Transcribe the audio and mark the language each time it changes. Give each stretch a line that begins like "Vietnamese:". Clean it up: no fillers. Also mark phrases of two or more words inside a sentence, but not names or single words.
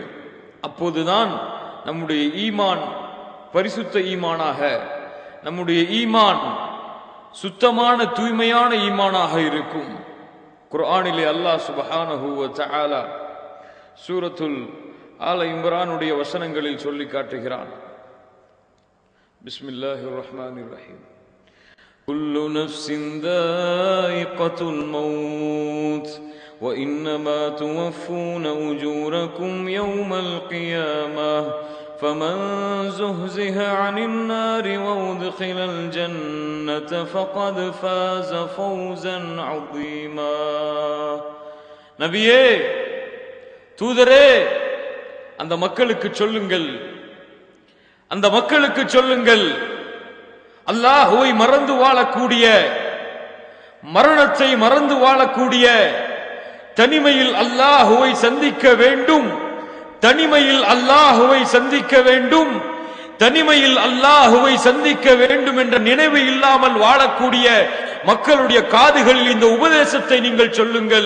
Tamil: அப்போதுதான் நம்முடைய ஈமான் பரிசுத்த ஈமானாக, நம்முடைய ஈமான் சுத்தமான தூய்மையான ஈமானாக இருக்கும். குர்ஆனிலே அல்லாஹ்
Arabic: سبحانه وتعالى
Tamil: சூரத்துல் ஆல இம்ரானுடைய வசனங்களில் சொல்லி காட்டுகிறான்.
Arabic: بسم الله الرحمن الرحيم كل نفس ذائقة الموت وإنما توفون أجوركم يوم القيامة فمن زهزه عن النار وأدخل الجنة فقد فاز فوزا عظيما.
Tamil: நபியே, தூதரே, அந்த மக்களுக்கு சொல்லுங்கள், அந்த மக்களுக்கு சொல்லுங்கள், அல்லாஹ்வை மறந்து வாழக்கூடிய, மரணத்தை மறந்து வாழக்கூடிய, தனிமையில் அல்லாஹ்வை சந்திக்க வேண்டும், தனிமையில் அல்லாஹ்வை சந்திக்க வேண்டும், தனிமையில் அல்லாஹ்வை சந்திக்க வேண்டும் என்ற நினைவு இல்லாமல் வாழக்கூடிய மக்களுடைய காதுகளில் இந்த உபதேசத்தை நீங்கள் சொல்லுங்கள்.